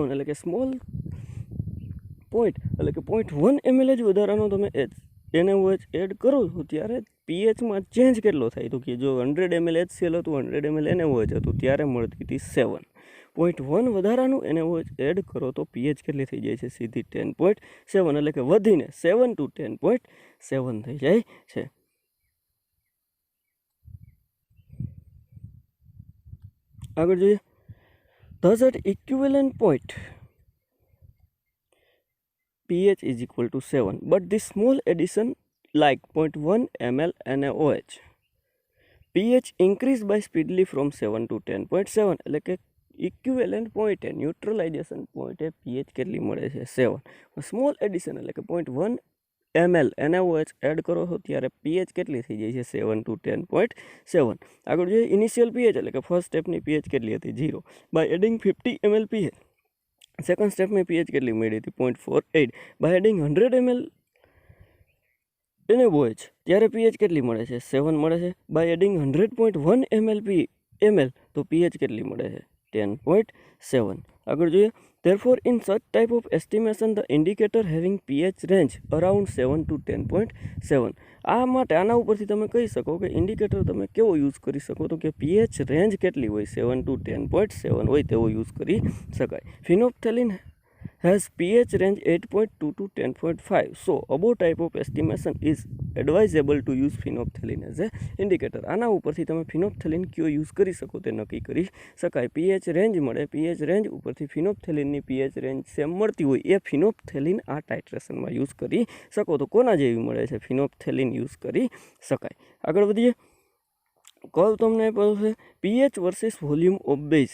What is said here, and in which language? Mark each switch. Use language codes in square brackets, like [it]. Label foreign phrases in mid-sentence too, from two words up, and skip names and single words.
[gu] એટલે કે [en] small point [gu] એટલે કે 0.1 ml જ વધારાનો તમે NaOH એડ કરો છો ત્યારે pHમાં ચેન્જ કેટલો થાય તો કે જો 100 ml HCl હતું, 100 ml NaOH હતું ત્યારે મળતી હતી 7. 0.1 વધારાનું NaOH એડ કરો તો pH કેટલી થઈ જાય છે સીધી 10.7. એટલે કે વધીને 7 to 10.7 થઈ જાય છે. આગળ જોઈએ [en] thus at equivalent point pH is equal to 7, but this small addition like 0.1 ml NaOH pH increase by speedily from 7 to 10.7. [gu] એટલે કે ઇક્વિવેલન્ટ પોઈન્ટે ન્યુટ્રલાઇઝેશન પોઈન્ટે pH કેટલી મળે છે 7. [en] small addition [gu] એટલે કે 0.1 ml NaOH એડ કરો છો ત્યારે pH કેટલી થઈ જાય છે 7 to 10.7. આગળ જોઈએ ઇનિશિયલ pH એટલે કે ફર્સ્ટ સ્ટેપની pH કેટલી હતી 0. [en] by adding [gu] 50 ml pH સેકન્ડ સ્ટેપની pH કેટલી મળી હતી 0.48. [en] by adding [gu] 100 ml NaOH ત્યારે pH કેટલી મળે છે 7 મળે છે. [en] by adding [gu] 100.1 ml તો pH કેટલી મળે છે 10.7. આગળ જોઈએ [en] therefore in such type of estimation the indicator having pH range around 7 to 10.7. [gu] આ માટે આના ઉપરથી તમે કહી શકો કે ઇન્ડિકેટર તમે કેવો યુઝ કરી શકો તો કે pH રેન્જ કેટલી હોય 7 to 10.7 હોય તેવો યુઝ કરી શકાય. [en] ફિનોપ્થેલિન has pH range 8.2 to 10.5. So above type of estimation is advisable to use phenolphthalein as a indicator. [gu] આના ઉપરથી તમે ફિનોપ્થેલિન કયો યુઝ કરી શકો તે નક્કી કરી શકાય. pH રેન્જ મળે, pH રેન્જ ઉપરથી ફિનોપ્થેલિનની pH રેન્જ સેમ મળતી હોય એ ફિનોપ્થેલિન આ ટાઇટ્રેશનમાં યુઝ કરી શકો. તો કોના જેવી મળે છે ફિનોપ્થેલિન યુઝ કરી શકાય. આગળ વધીએ કર્વ તમને આપ્યો છે pH [en] versus volume of base.